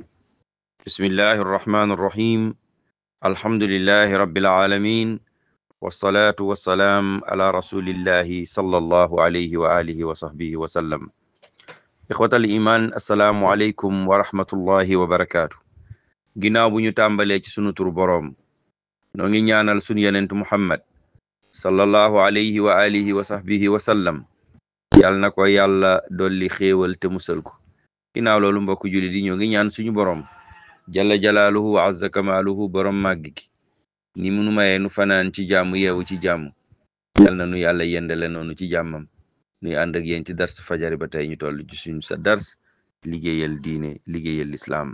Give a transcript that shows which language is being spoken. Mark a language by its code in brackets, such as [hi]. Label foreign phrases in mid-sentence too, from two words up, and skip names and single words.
[ar] بسم الله الرحمن الرحيم. الحمد لله رب العالمين، والصلاة والسلام على رسول الله صلى الله عليه وآله وصحبه وسلم. إخوة الإيمان، السلام عليكم ورحمة الله وبركاته. [wo] ginnaaw bu ñu tàmbalee ci sunu tur boroom, noo ngi ñaanal sunu yenentu Muhammad [ar] صلى الله عليه وعلى آله وصحبه وسلم, [wo] yàlla na ko yàlla dolli xéewal te musal ko. ginnaaw loolu mbokk jullit yi ñoo ngi ñaan suñu boroom [ar] جل جلاله وعز كماله [wo] borom màgg gi ni munu mayee nu fanaan ci jàmm yeewu ci jàmm, yal na nu yàlla yendale noonu ci jàmmam nuy ànd ak yéen ci dars fajari ba tey ñu toll ci suñu sa dars liggéeyal diine liggéeyal lislaam.